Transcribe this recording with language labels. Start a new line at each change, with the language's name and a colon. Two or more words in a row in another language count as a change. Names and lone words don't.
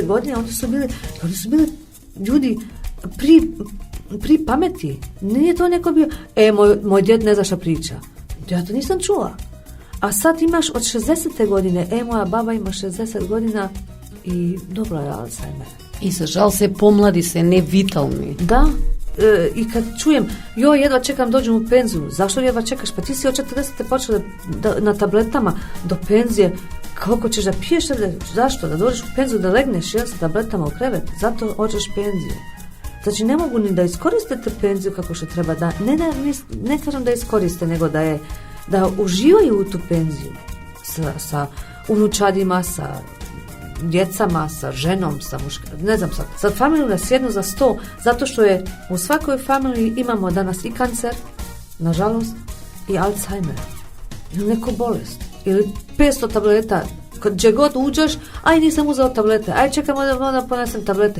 Serbian: godine, oni su bili ljudi pri pameti. Nije to neko bio, moj djed ne zna šta priča. Ja to nisam čula. A sad imaš od 60. godine, moja baba ima 60 godina i dobro je Alzheimer.
Macedonian: И за жал се помлади, се невитални.
Serbian: Da. I kad čujem, jedva čekam dođem u penziju, zašto jedva čekaš? Pa ti si od 40. počela na tabletama do penzije, koliko ćeš da piješ, zašto? Da dođeš u penziju, da legneš sa tabletama u krevet, zato hoćeš penziju. Znači ne mogu ni da iskoristite penziju kako što treba da, ne kažem da iskoriste, nego da uživaju u tu penziju sa unučadima, sa djecama, sa ženom, sa muškarom, ne znam sad familiju da sjednu za 100, zato što je u svakoj familiji imamo danas i kancer, nažalost, i Alzheimer, ili neku bolest, ili 500 tableta Gdje god uđeš, aj nisam uzeo tablete, aj čekam da ponesem tablete.